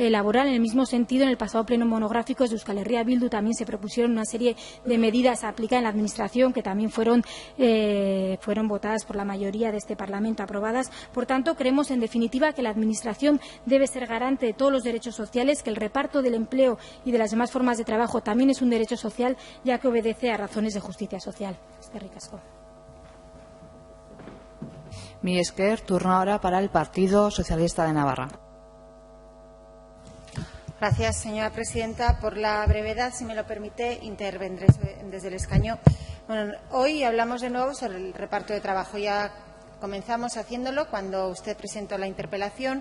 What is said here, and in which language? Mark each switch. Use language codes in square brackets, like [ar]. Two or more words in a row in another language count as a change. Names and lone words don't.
[es] En el mismo sentido, en el pasado pleno monográfico de Euskal Herria Bildu también se propusieron una serie de medidas a aplicar en la Administración que también fueron votadas por la mayoría de este Parlamento, aprobadas. Por tanto, creemos en definitiva que la Administración debe ser garante de todos los derechos sociales, que el reparto del empleo y de las demás formas de trabajo también es un derecho social, ya que obedece a razones de justicia social. [eu] Eskerrik asko. Mi esker, [es] turno ahora para el Partido Socialista de Navarra. Gracias, señora presidenta. Por la brevedad, si me lo permite, intervendré desde el escaño. Bueno, hoy hablamos de nuevo sobre el reparto de trabajo. Ya comenzamos haciéndolo cuando usted presentó la interpelación.